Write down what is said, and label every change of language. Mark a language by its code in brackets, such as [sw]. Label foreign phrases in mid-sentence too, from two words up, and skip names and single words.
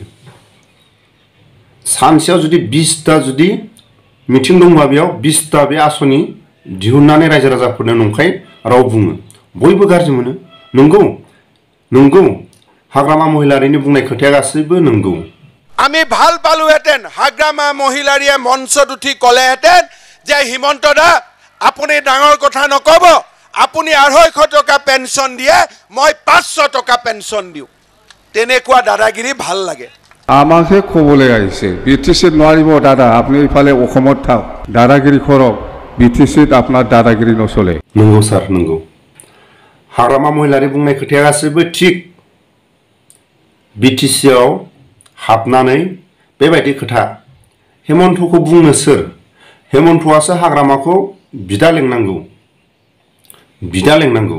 [brx] सानसेयाव जुदि 20टा जुदि मिटिं दंबा बेयाव 20टा बे आसनि दिहुननानै रायजो राजाफोरनो नंखाय राव बुङो। बयबो गाज्रि मोनो। नंगौ नंगौ, हाग्रामा महिलारिनि बुंनाय खोथाया गासैबो नंगौ। [as] আমি ভাল পালোহেঁতেন হাগ্ৰামা মহিলাৰীয়ে মঞ্চত উঠি ক'লেহেঁতেন যে হিমন্ত দা আপুনি ডাঙৰ কথা নক'ব, আপুনি 250 টকা পেঞ্চন দিয়ে, মই 500 টকা পেঞ্চন দিওঁ। তেনেকুৱা দাদাগিৰি ভাল লাগে। আমাকহে ক'বলৈ আহিছে বিটিচিত নোৱাৰিব দাদা, আপুনি ইফালে অসমত থাক, দাদাগিৰি কৰক, বিটিচিত আপোনাৰ দাদাগিৰি নচলে। [brx] नंगौ सार, नंगौ। हाग्रामा महिलारि बुंनाय खोथाया गासैबो थिग। बिटिसिआव हाबनानै बेबायदि खोथा हेमन्तखौ बुंनो सोर? हेमन्तआसो हाग्रामाखौ बिदा लेंनांगौ।